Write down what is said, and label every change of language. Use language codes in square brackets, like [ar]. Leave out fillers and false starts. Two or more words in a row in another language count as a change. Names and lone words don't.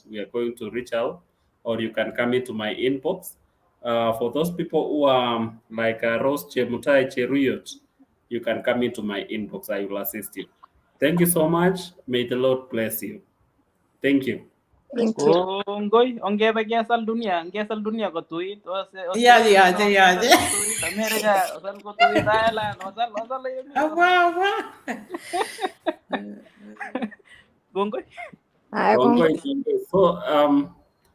[en] We are going to reach out, or you can come into my inbox. For those people who are like Rose Chemutai Cheruyot, you can come into my inbox. I will assist you. Thank you so much. May the Lord bless you. Thank you. Thank you. [kln] Kongoi, ongebe ngesal dunia kotuit, [en] Yeah, [kln] Australia kotuit, America, osal kotuit, Ireland, osal yemi. [en] Wow. [kln] Kongoi. Haya, Kongoi. So